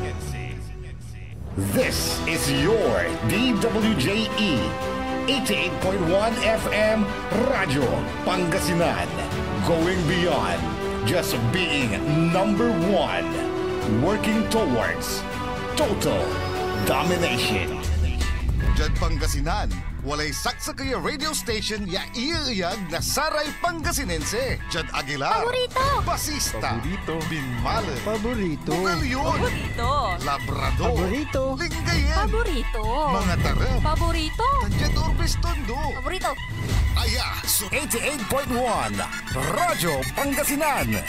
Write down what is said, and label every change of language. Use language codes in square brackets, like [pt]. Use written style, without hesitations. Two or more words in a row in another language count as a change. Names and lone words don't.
[en] This is your DWJE 88.1 FM Radyo Pangasinan. Going beyond just being number one. Working towards total domination. [pag] Diyan Pangasinan, walay saksakaya [en] radio station [pag] ya iiyag na saray Pangasinense. Diyan Aguilar, Paborito. Basista, Binmale, Paborito. Bugalyon, Labrador, Paborito. Lingayen, Paborito. mga tarem, Paborito. Diyan Urbis Tondo. Paborito. Aya, 88.1 Radyo Pangasinan.